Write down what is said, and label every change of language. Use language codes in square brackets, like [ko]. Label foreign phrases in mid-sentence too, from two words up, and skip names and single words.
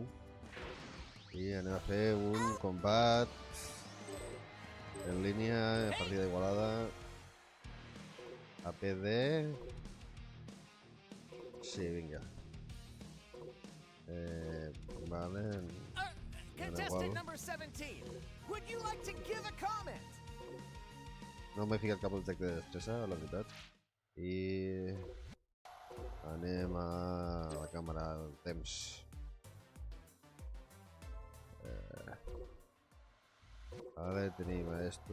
[ca] I anem a fer un combat en línia, partida igualada. APD. Sí, vinga. Vale. [en] Contestant number 17, would you like to give a comment? [ca] No m'he ficat cap objecte de destressa, la veritat. I anem a la càmera del temps. Ara tenim esto.